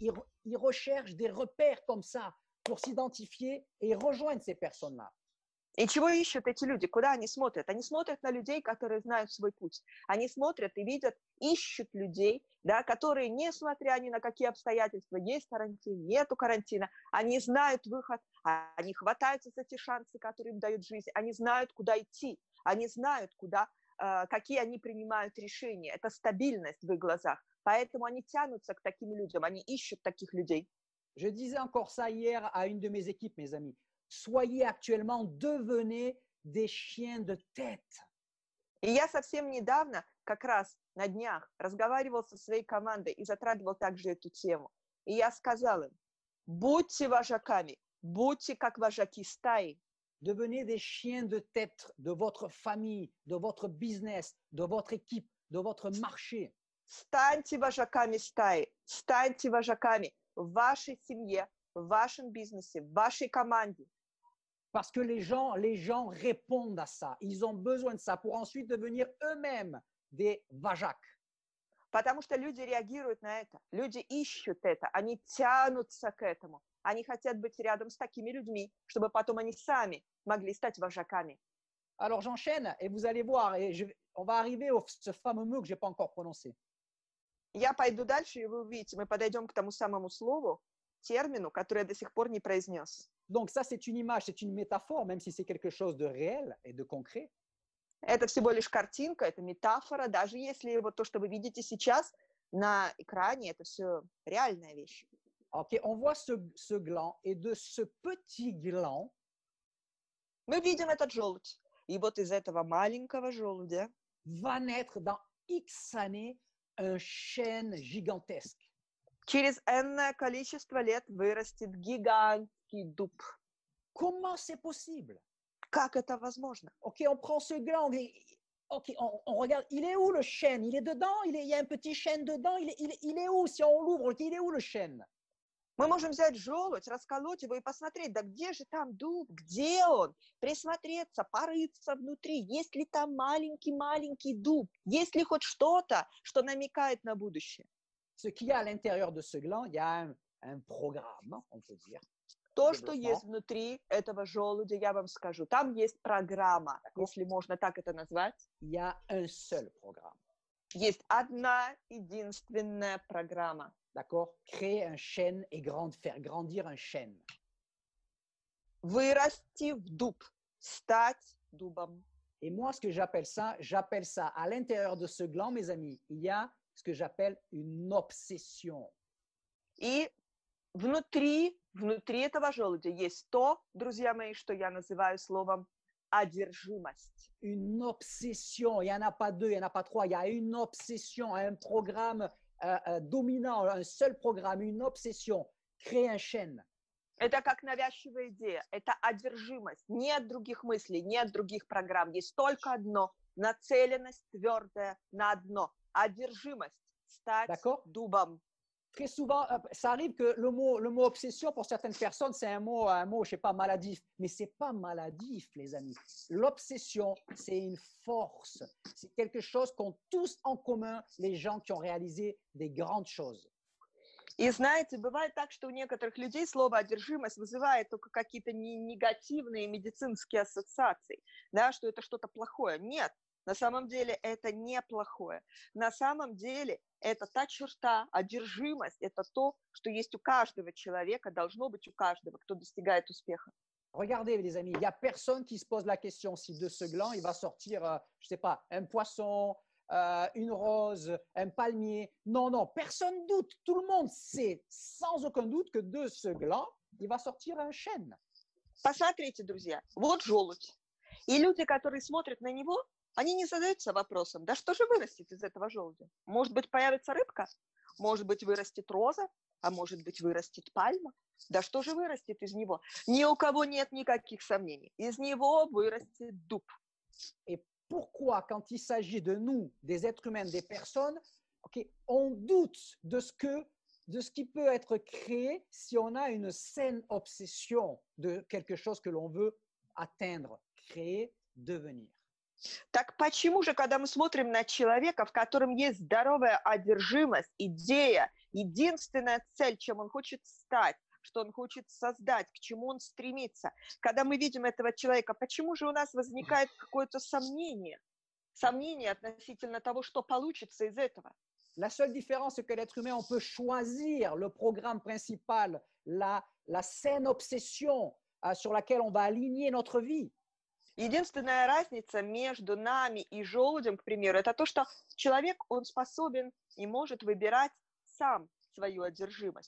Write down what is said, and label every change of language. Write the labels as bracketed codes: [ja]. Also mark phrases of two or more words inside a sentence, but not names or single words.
[fr] Ils recherchent des repères comme ça pour s'identifier et rejoindre ces personnes-là. [ru] И чего ищут эти люди? Куда они смотрят? Они смотрят на людей, которые знают свой путь. Они смотрят и видят, ищут людей, да, которые, несмотря ни на какие обстоятельства, есть карантин, нету карантина, они знают выход, они хватаются за те шансы, которые им дают жизнь, они знают, куда идти, они знают, какие они принимают решения. Это стабильность в их глазах. Поэтому они тянутся к таким людям, они ищут таких людей. [fr] Je disais encore ça hier à une de mes équipes, mes amis. Soyez actuellement, devenez des chiens de tête. [ru] И я совсем недавно, как раз на днях, разговаривал со своей командой и затрагивал также эту тему. И я сказал им, будьте вожаками, будьте как вожаки стаи. [fr] Devenez des chiens de tête de votre famille, de votre business, de votre équipe, de votre marché. [ru] Станьте вожаками стаи, станьте вожаками в вашей семье, в вашем бизнесе, в вашей команде. [fr] Parce que les gens répondent à ça. Ils ont besoin de ça pour ensuite devenir eux-mêmes des vajaks. [ru] Потому что люди реагируют на это, люди ищут это, они тянутся к этому. Они хотят быть рядом с такими людьми, чтобы потом они сами могли стать вожаками. [fr] Alors j'enchaîne et vous allez voir, on va arriver à ce fameux mot que je n'ai pas encore prononcé. [ru] Я пойду дальше, и вы увидите, мы подойдем к тому самому слову, термину, который я до сих пор не произнес. [fr] Donc ça, c'est une image, c'est une métaphore, même si c'est quelque chose de réel et de concret. [ru] Это всего лишь картинка, это метафора, даже если вот то, что вы видите сейчас на экране, это все реальная вещь. [fr] Ok, on voit ce gland et de ce petit gland, [ru] Мы видим этот желудь, и вот из этого маленького желудя [fr] va naître dans X années un chêne gigantesque. [ru] через энное количество лет вырастет гигантский дуб. [fr] Comment c'est possible? [ru] Как это возможно? [fr] Ok, on prend ce gland, ok, on regarde, il est où le chêne? Il est dedans? Il y a un petit chêne dedans? Il est où? Si on l'ouvre, il est où le chêne? [ru] Мы можем взять желудь, расколоть его и посмотреть, да где же там дуб, где он? Присмотреться, порыться внутри, есть ли там маленький дуб, есть ли хоть что-то, что намекает на будущее. [fr] Ce qu'il y a à l'intérieur de ce gland, il y a un programme, on peut dire. [ru] То, что есть внутри этого желудя, я вам скажу, там есть программа, если можно так это назвать. [fr] Il y a un seul programme. [ru] Есть одна единственная программа. [fr] D'accord? Créer un chêne et faire grandir un chêne. [ru] Вырасти в дуб, стать дубом. [fr] Et moi, ce que j'appelle ça, à l'intérieur de ce gland, mes amis, il y a ce que j'appelle une obsession. [ru] И внутри этого желудя есть то, друзья мои, что я называю словом одержимость. [fr] Une obsession, il n'y en a pas deux, il n'y en a pas trois, il y a une obsession, un programme dominant, un seul programme, une obsession, créer un chêne. [ru] Это как навязчивая идея, это одержимость. Нет других мыслей, нет других программ. Есть только одно, нацеленность твердая на одно. Одержимость, стать дубом. [fr] Très souvent, ça arrive que le mot obsession, pour certaines personnes, c'est un mot, je sais pas, maladif. Mais c'est pas maladif, les amis. L'obsession, c'est une force. C'est quelque chose qu'ont tous en commun les gens qui ont réalisé des grandes choses. [ru] И знаете, бывает так, что у некоторых людей слово «одержимость» вызывает только какие-то негативные медицинские ассоциации, да, что это что-то плохое. Нет, на самом деле это не плохое. На самом деле это та черта, одержимость, это то, что есть у каждого человека, должно быть у каждого, кто достигает успеха. [fr] Regardez, les amis, il n'y a personne qui se pose la question si de ce gland, il va sortir, je ne sais pas, un poisson, une rose, un palmier. Non, non, personne doute. Tout le monde sait sans aucun doute que de ce gland, il va sortir un chêne. [ru] Посмотрите, друзья, вот желудь. И люди, которые смотрят на него, они не задаются вопросом, да что же вырастет из этого желудя? Может быть, появится рыбка? Может быть, вырастет роза? А может быть, вырастет пальма? Да что же вырастет из него? Ни у кого нет никаких сомнений. Из него вырастет дуб. [fr] Et pourquoi, quand il s'agit de nous, des êtres humains, des personnes, okay, on doute de ce qui peut être créé si on a une saine obsession de quelque chose que l'on veut atteindre, créer, devenir. [ru] Так почему же, когда мы смотрим на человека, в котором есть здоровая одержимость, идея, единственная цель, чем он хочет стать, что он хочет создать, к чему он стремится, когда мы видим этого человека, почему же у нас возникает какое-то сомнение относительно того, что получится из этого? [fr] La seule différence, c'est que l'être humain, on peut choisir le programme principal, la saine obsession sur laquelle on va aligner notre vie. [ru] Единственная разница между нами и желудем, к примеру, это то, что человек, он способен и может выбирать сам свою одержимость.